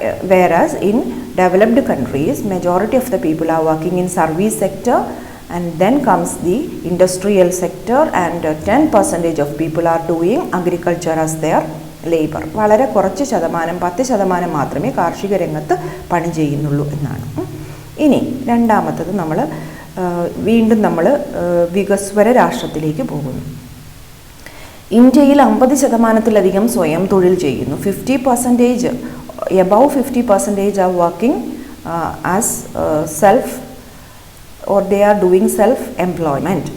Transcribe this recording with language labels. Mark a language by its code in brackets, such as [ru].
[en] whereas in developed countries majority of the people are working in service sector and then comes the industrial sector and 10% of people are doing agriculture as their labor. [ml] വളരെ കുറച്ച് ശതമാനം 10% മാത്രമേ കാർഷിക രംഗത്ത് പണി ചെയ്യുന്നുള്ളൂ എന്നാണ്. ഇനി രണ്ടാമത്തത് വീണ്ടും നമ്മൾ വികസ്വര രാഷ്ട്രത്തിലേക്ക് പോകുന്നു. ഇന്ത്യയിൽ 50%-ലധികം സ്വയം തൊഴിൽ ചെയ്യുന്നു. [en] 50% above 50% are working as self or they are doing self-employment.